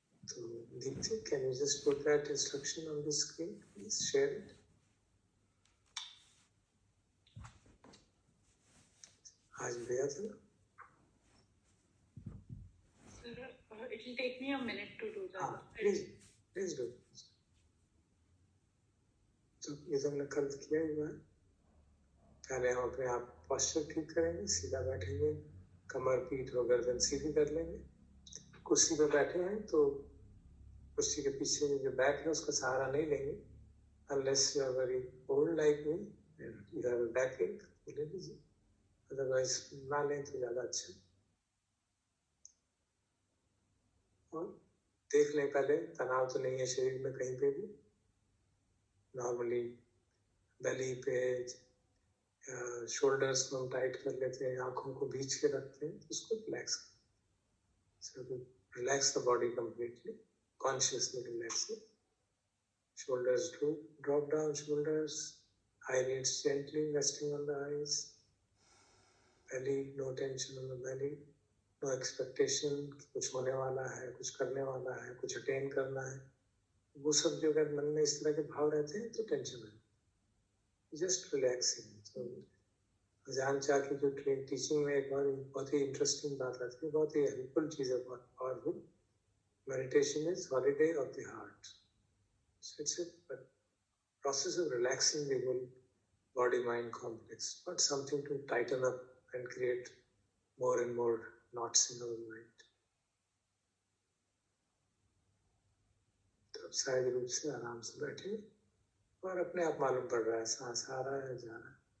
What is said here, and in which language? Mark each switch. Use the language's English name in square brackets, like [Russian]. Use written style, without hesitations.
[English] तो Deepti, can you just put that instruction on the screen? Please share it. [Hindi] आज भैया था ना? [English] Sir, it will take me a minute to do that. Please do. [Hindi] तो ये तो हमने कल किया ही हुआ है. पहले हम अपने आप पोस्चर ठीक करेंगे, सीधा बैठेंगे, कमर पीठ और गर्दन सीधी कर लेंगे. कुर्सी पे बैठे हैं तो कुर्सी के पीछे जो बैक है उसका सहारा नहीं लेंगे. [English] Unless you are very old like me and you have a backache, [Hindi] तो ले लीजिए. Otherwise ना लें तो ज़्यादा अच्छा. और देख लें पहले, तनाव तो नहीं है शरीर में कहीं पे भी. नॉर्मली बेली पे शोल्डर्स को हम टाइट कर लेते हैं, आंखों को बीच के रखते हैं, उसको रिलैक्स करें. [English] So relax the body completely, consciously relax it. Shoulders drop down, shoulders, eyelids gently resting on the eyes. Belly, no tension on the belly, no expectation कि [Hindi] कुछ होने वाला है, कुछ करने वाला है, कुछ अटेन करना है. वो सब जो अगर मन में इस तरह के भाव रहते हैं तो टेंशन है. [English] Just relaxing. [Hindi] तो जान चाह की जो टीचिंग में एक बहुत ही इंटरेस्टिंग बात आती है, बहुत ही हेल्पफुल चीज़ है, बहुत powerful. [English] Meditation is holiday of the heart. So it's a process of relaxing the whole body-mind complex, not something to tighten up and create more and more knots in our mind. [Hindi] तो अब सहज रूप से आराम से बैठे और अपने आप मालूम पड़ रहा है सांस आ रहा है, जा रहा है.